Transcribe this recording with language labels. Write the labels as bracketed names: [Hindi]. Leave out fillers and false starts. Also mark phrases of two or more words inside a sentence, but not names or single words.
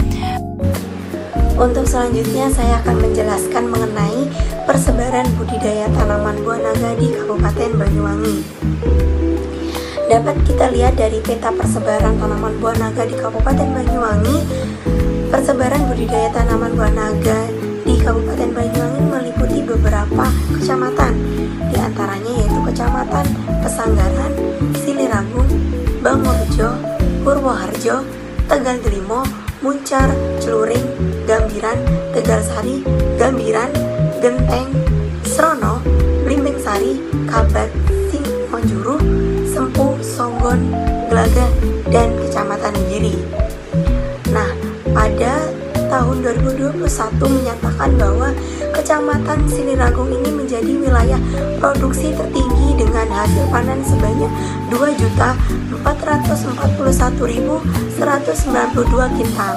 [Indonesian] Untuk selanjutnya saya akan menjelaskan mengenai persebaran budidaya tanaman buah naga di Kabupaten Banyuwangi. Dapat kita lihat dari peta persebaran tanaman buah naga di Kabupaten Banyuwangi. Persebaran budidaya tanaman buah naga di Kabupaten Banyuwangi meliputi beberapa kecamatan, di antaranya yaitu Kecamatan Pesanggaran, Siliragung, Bangurjo, Purwoharjo, Tegal Delimo, Muncar, Celuring, Gambiran, Tegalsari, Gambiran, Genteng, Srono, Blimbing Sari, Kabat, Simonjuru, Sempu, Songgon, Gelagah, dan Kecamatan Giri. Nah, pada tahun 2021 menyatakan bahwa Kecamatan Siliragung ini menjadi wilayah produksi tertinggi dengan hasil panen sebanyak 2.441.192 kintal.